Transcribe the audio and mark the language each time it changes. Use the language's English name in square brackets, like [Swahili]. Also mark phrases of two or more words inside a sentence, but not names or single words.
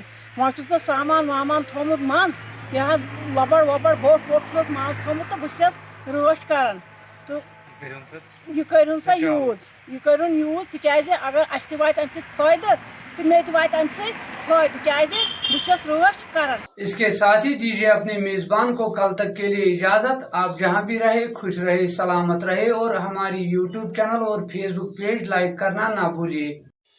[Kashmiri] وۄنۍ چھُس بہٕ سامان وامان تھوٚمُت منٛز, یہِ حظ لۄبڑ وۄبڑ بوٚٹھ ووٚٹھ چھُس منٛز تھوٚمُت تہٕ بہٕ چھَس رٲچھ کران. تہٕ یہِ کٔرۍہُن سا یوٗز, یہِ کٔرۍہُن یوٗز, تِکیٛازِ اگر اَسہِ تہِ واتہِ اَمہِ سۭتۍ فٲیدٕ تہٕ مےٚ تہِ واتہِ اَمہِ سۭتۍ فٲیدٕ, کیٛازِ بہٕ چھَس رٲچھ کران. [Urdu] اس کے ساتھ ہی دیجیے اپنے میزبان کو کل تک کے لیے اجازت. آپ جہاں بھی رہے خوش رہے, سلامت رہے, اور ہماری YouTube چینل اور Facebook پیج لائک کرنا نہ بھولیے.